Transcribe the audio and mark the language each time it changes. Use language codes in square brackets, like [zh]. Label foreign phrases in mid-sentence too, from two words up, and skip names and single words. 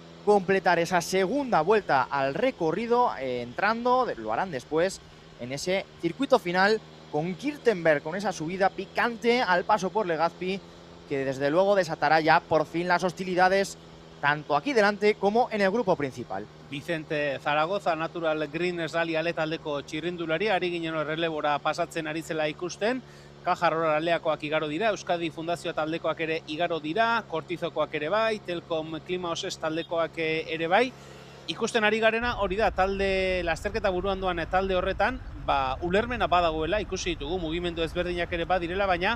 [es] completar esa segunda vuelta al recorrido, entrando, lo harán después, en ese circuito final con Kirtenberg, con esa subida picante al paso por Legazpi, que desde luego desatará ya por fin las hostilidades tanto aquí delante como en el grupo principal. [eu] Vicente Zaragoza, Natural Green Rally taldeko txirrindulari, ari ginen errelebora pasatzen ari zela ikusten, Kajarrora aleakoak igaro dira, Euskadi Fundazioa taldekoak ere igaro dira, Kortizokoak ere bai, Telkom Klima Oses taldekoak ere bai. Ikusten ari garena hori da, talde lasterketa buruan doan talde horretan, ulermena badagoela, ikusi ditugu, mugimendu ezberdinak ere badirela, baina